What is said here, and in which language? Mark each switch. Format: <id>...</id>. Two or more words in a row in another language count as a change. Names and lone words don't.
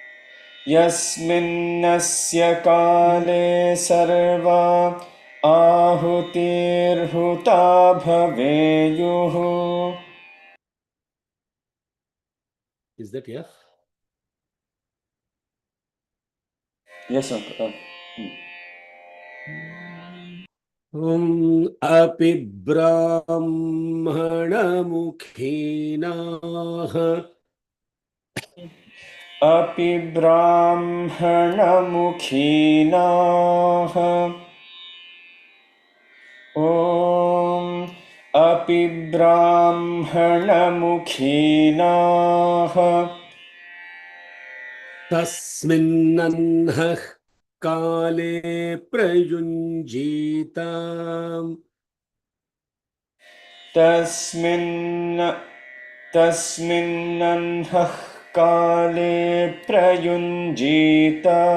<sa>यस्मिन्नस्य काले सर्वा आहुतिर्हुता भवेयुः.</sa> <en>Is that F? Yes, uncle.</en> <sa>अपि ब्राह्मणमुखीनाः. अपि ब्राह्मणमुखीनाः. ॐ अपि ब्राह्मणमुखीनाः. तस्मिन्नह्नः काले प्रयुञ्जीत. तस्मिन्नह्नः काले प्रयुञ्जीत.</sa>